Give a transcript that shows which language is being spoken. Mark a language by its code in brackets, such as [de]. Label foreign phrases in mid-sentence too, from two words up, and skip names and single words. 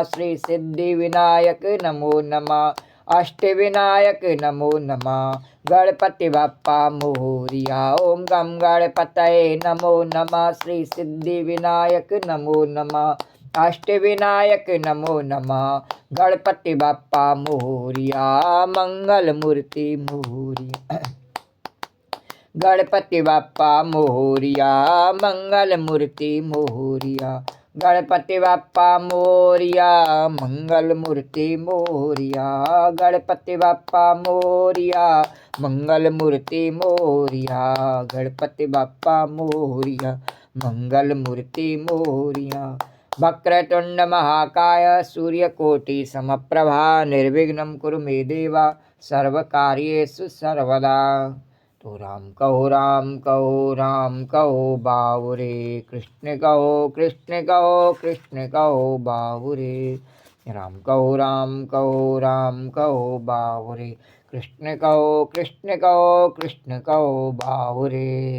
[sa] श्री सिद्धि विनायक नमो नमः। अष्ट विनायक नमो नमः। [mr] गणपति बाप्पा मोरिया। [sa] ओम गम गणपतये नमो नमः। श्री सिद्धि विनायक नमो नमः। अष्ट विनायक नमो नमः। [mr] गणपति बाप्पा मोरिया। मंगल मूर्ति मोरिया। गणपति बाप्पा मोरिया। मंगल मूर्ति मोरिया। गणपति बाप्पा मोरिया। मंगल मूर्ति मोरिया। गणपति बाप्पा मोरिया। मंगल मूर्ति मोरिया। गणपति बाप्पा मोरिया। मंगल मूर्ति मोरिया। [sa] वक्रतुंड महाकाय सूर्यकोटि समप्रभा निर्विघ्नं कुरु मे देवा सर्वकार्येषु सर्वदा। [hi] तो राम कहो बाबुरे। कृष्ण कहो कृष्ण कहो बाबुरे। राम कहो बाबुरे। कृष्ण कहो बाबुरे।